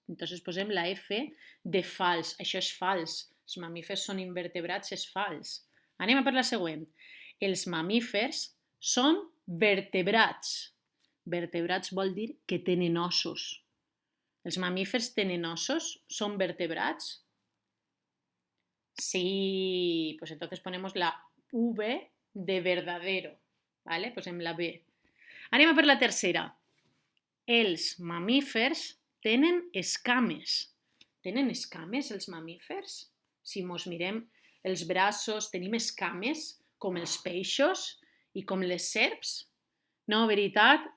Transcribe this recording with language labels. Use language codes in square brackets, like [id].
[ca] Entonces posem la F de fals. Això és fals. Els mamífers són invertebrats, és fals. Anem a per la següent. Els mamífers són vertebrats. Vertebrats vol dir que tenen ossos. Els mamífers tenen ossos? Són vertebrats? [es] Sí, pues entonces ponemos la V de verdadero, ¿vale? [ca] Posem la B. Anem a per la tercera. Els mamífers tenen escames. Tenen escames els mamífers? Si mos mirem els braços, tenim escames com els peixos i com les serps? No, veritat?